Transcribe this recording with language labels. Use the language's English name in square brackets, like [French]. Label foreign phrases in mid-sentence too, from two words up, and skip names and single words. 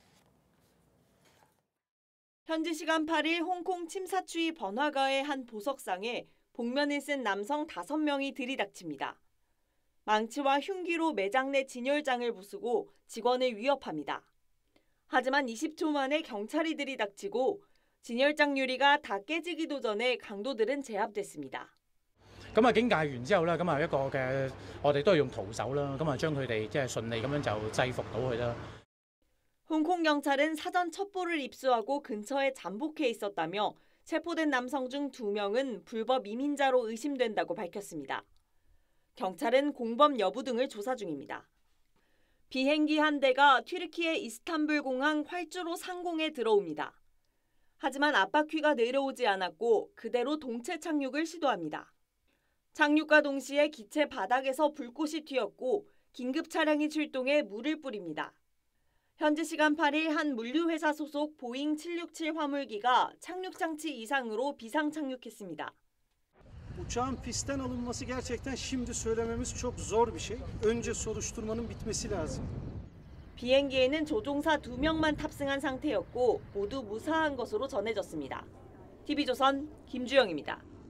[Korean] 현지 시간 8일 홍콩 침사추이 번화가의 한 보석상에 복면을 쓴 남성 5명이 들이닥칩니다. 망치와 흉기로 매장 내 진열장을 부수고 직원을 위협합니다. 하지만 20초 만에 경찰이 들이닥치고 진열장 유리가 다 깨지기도 전에 강도들은 제압됐습니다. [Cantonese] 咁啊警戒完之後咧，咁啊一個嘅我哋都係用徒手啦，咁啊將佢哋即係順利咁樣就制服到佢啦。 [Korean] 홍콩 경찰은 사전 첩보를 입수하고 근처에 잠복해 있었다며 체포된 남성 중 2명은 불법 이민자로 의심된다고 밝혔습니다. 경찰은 공범 여부 등을 조사 중입니다. 비행기 한 대가 튀르키예 이스탄불 공항 활주로 상공에 들어옵니다. 하지만 앞바퀴가 내려오지 않았고 그대로 동체 착륙을 시도합니다. 착륙과 동시에 기체 바닥에서 불꽃이 튀었고 긴급 차량이 출동해 물을 뿌립니다. 현지 시간 8일 한 물류회사 소속 보잉 767 화물기가 착륙 장치 이상으로 비상 착륙했습니다. [Turkish] Uçağın pistten alınması gerçekten şimdi söylememiz çok zor bir şey. Önce soruşturmanın bitmesi lazım. [Korean] 비행기에는 조종사 2명만 탑승한 상태였고 모두 무사한 것으로 전해졌습니다. TV조선 김주영입니다.